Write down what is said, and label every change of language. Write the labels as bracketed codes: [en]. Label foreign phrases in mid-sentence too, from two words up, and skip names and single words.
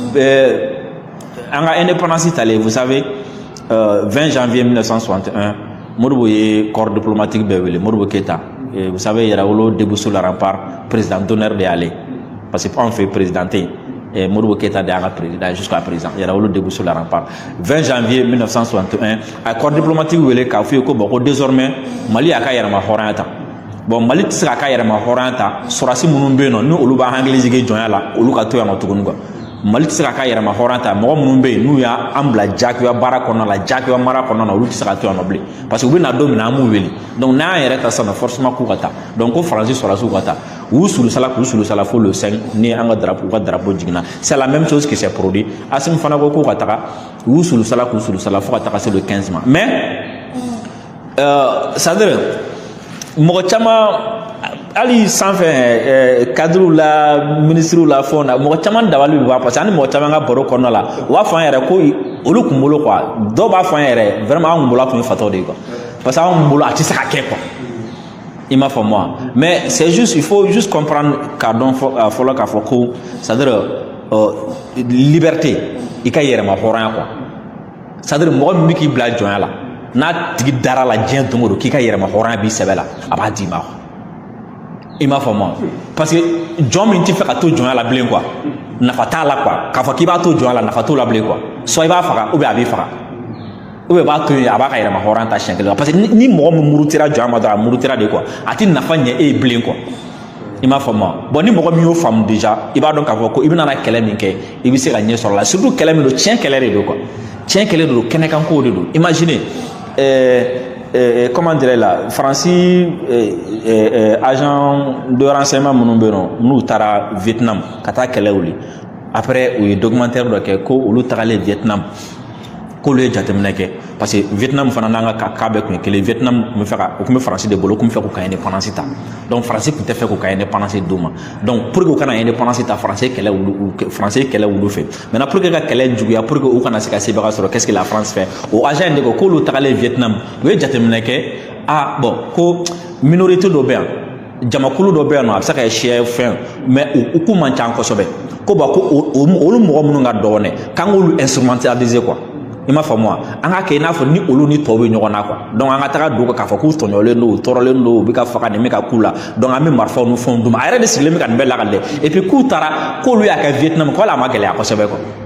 [bm] an ka indépendance talen [fr] vous savez [bm] 20 janvier 1961 Modibo ye [fr] corps diplomatique [bm] bɛɛ wele Modibo Keïta [fr] vous savez [bm] yɛrɛwolo [fr] debout sur le rempart président d'honneur [bm] de ale [fr] parce que [bm] anw fɛ présidenté et Modibo Keïta de an ka président [fr] jusqu'à présent [bm] yɛrɛwolo [fr] debout sur le [bm] rempart 20 janvier 1961 a [fr] corps diplomatique [bm] wele k'a fɔ ye ko bon ko désormais Mali y'a ka yɛrɛma hɔrɔnya ta bon Mali tɛ se k'a ka yɛrɛma hɔrɔnya ta sɔrɔsi minnu bɛ yen nɔ ni olu b'a hakili jigin jɔnya la olu ka to yan nɔ tuguni quoi Mali tɛ se k'a ka yɛrɛma hɔrɔnya ta mɔgɔ minnu bɛ yen n'u y'an bila jagoya baara kɔnɔna la jagoya mara kɔnɔna na olu tɛ se ka to yan nɔ bilen [fr] parce que [bm] u bɛ na don min na an b'u wele donc n'an y'an yɛrɛ ta sisan forcément k'u ka taa donc ko Faransi sɔrɔsiw ka taa u sulusala fo le 5 ni an ka drapeau jiginna [fr] c'est la même chose qui s'est produit [bm] Assimi fana ko k'u ka taga u sulusala fo ka taga se le 15 mai [fr] mais c'est-à-dire [bm] mɔgɔ caman hali sanfɛ cadrew la ministrew la fɛnw na mɔgɔ caman dabali bɛ ban [fr] parce que [bm] ani mɔgɔ caman ka baro kɔnɔna la u b'a fɔ an yɛrɛ ko olu kun bolo quoi dɔw b'a fɔ an yɛrɛ vraiment an kun bolo a tun ye fatɔw de ye quoi [fr] parce que [bm] an kun bolo a tɛ se ka kɛ quoi [fr] il m'a fait moi mais c'est juste il faut juste comprendre [bm] k'a dɔn fɔlɔ k'a fɔ ko c'est-à-dire liberté i ka yɛrɛma hɔrɔnya [fr] quoi c'est-à-dire [bm] mɔgɔ min bɛ k'i bila jɔnya la n'a tigi dara la diɲɛ don o don k'i ka yɛrɛma hɔrɔnya b'i sɛbɛ la a b'a d'i ma I m'a fɔ ma [fr] parce que [bm] jɔn min tɛ fɛ ka to jɔnya la bilen quoi nafa t'a la quoi k'a fɔ k'i b'a to jɔnya la nafa t'o la bilen quoi soit i b'a faga [fr] ou bien [bm] a b'i faga [fr] ou bien [bm] b'a to yen a b'a ka yɛrɛma hɔrɔn ta siɲɛ kelen parce que ni mɔgɔ min murutira jɔnya ma dɔrɔn a murutira de quoi a tɛ nafa ɲɛ e ye bilen quoi i m'a fɔ ma bon ni mɔgɔ min y'o faamu déjà i b'a dɔn k'a fɔ ko i bɛna kɛlɛ min kɛ i bɛ se ka ɲɛ sɔrɔ la surtout kɛlɛ min don tiɲɛ kɛlɛ de don quoi tiɲɛ kɛlɛ de don kɛnɛkanko de don [fr] imaginez comment dirais là [bm] Francis [fr] agent de renseignement [bm] minnu bɛ yen nɔ n'u taara Vietnam ka taa kɛlɛ wuli après u ye documentaire dɔ kɛ ko olu tagalen Vietnam k'olu ye jateminɛ kɛ [fr] parce que [bm] Vietnam fana n'an ka cas bɛɛ tun ye kelen Vietnam tun bɛ fɛ ka o tun bɛ Faransi de bolo o tun bɛ fɛ k'u ka indépendance ta donc Faransi tun tɛ fɛ k'u ka indépendance d'u ma donc [fr] pour que [bm] u kana indépendance ta Faransi ye kɛlɛ wulu fɛ maintenant [fr] pour que [bm] ka kɛlɛ juguya [fr] pour que [bm] u kana se ka sebaga sɔrɔ qu'est-ce [fr] que la France fait [bm] o agent in de ko k'olu tagalen Vietnam u ye jateminɛ kɛ bon ko minorité dɔ bɛ yan jamakulu dɔ bɛ yan nɔ a bɛ se ka kɛ siya fɛn mais u k'u man ca kosɛbɛ ko ko olu mɔgɔ minnu ka dɔgɔn dɛ k'an k'olu [fr] instrumentaliser quoi [bm] i m'a faamu wa an ka kɛ i n'a fɔ ni olu ni tɔw bɛ ɲɔgɔn na quoi donc an ka taga don k'a fɔ k'u tɔɲɔlen don u tɔɔrɔlen don u bɛ ka faga nin bɛ ka k'u la donc an bɛ marifaw ni fɛnw d'u ma a yɛrɛ de sigilen bɛ ka nin bɛɛ lakale [fr] et puis [bm] k'u taara k'olu y'a kɛ Vietnam ko hali a ma gɛlɛya kosɛbɛ quoi